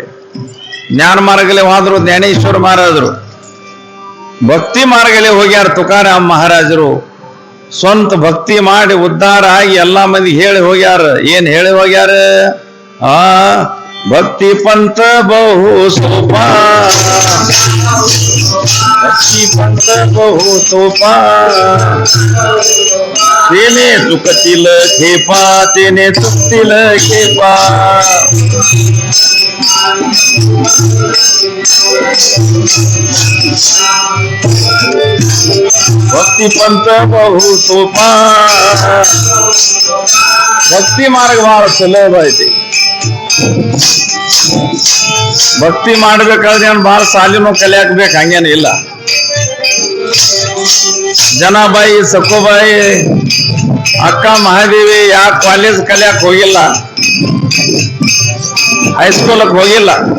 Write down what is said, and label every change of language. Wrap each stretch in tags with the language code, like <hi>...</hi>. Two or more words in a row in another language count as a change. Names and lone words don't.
<kn>ಜ್ಞಾನ ಮಾರ್ಗಲೇ ಹೋದ್ರು ಜ್ಞಾನೇಶ್ವರ ಮಹಾರಾಜರು, ಭಕ್ತಿ ಮಾರ್ಗಲೇ ಹೋಗ್ಯಾರ ತುಕಾರಾಮ್ ಮಹಾರಾಜರು. ಸ್ವಂತ ಭಕ್ತಿ ಮಾಡಿ ಉದ್ಧಾರ ಆಗಿ ಎಲ್ಲಾ ಮಂದಿ ಹೇಳಿ ಹೋಗ್ಯಾರ. ಏನ್ ಹೇಳಿ ಹೋಗ್ಯಾರ?</kn> <mr>भक्ती पंथ बहु सोपा, भक्ती पंथ बहु सोपा, तेने चुकतील खेपा, तेने चुकतील खेपा. भक्ती पंथ बहु सोपा.</mr> <kn>ಭಕ್ತಿ ಮಾರ್ಗ ಬಹಳ ಸುಲಭ ಐತಿ. ಭಕ್ತಿ ಮಾಡ್ಬೇಕಾದ್ರೆ ಏನ್ ಬಹಳ ಸಾಲಿನೂ ಕಲಿಯಾಕ್ಬೇಕು ಹಂಗೇನ ಇಲ್ಲ. ಜನಾಬಾಯಿ, ಸಕೋಬಾಯಿ, ಅಕ್ಕ ಮಹಾದೇವಿ ಯಾಕೆ ಕಾಲೇಜ್ ಕಲಿಯಾಕ್ ಹೋಗಿಲ್ಲ, ಹೈಸ್ಕೂಲಕ್ ಹೋಗಿಲ್ಲ.</kn>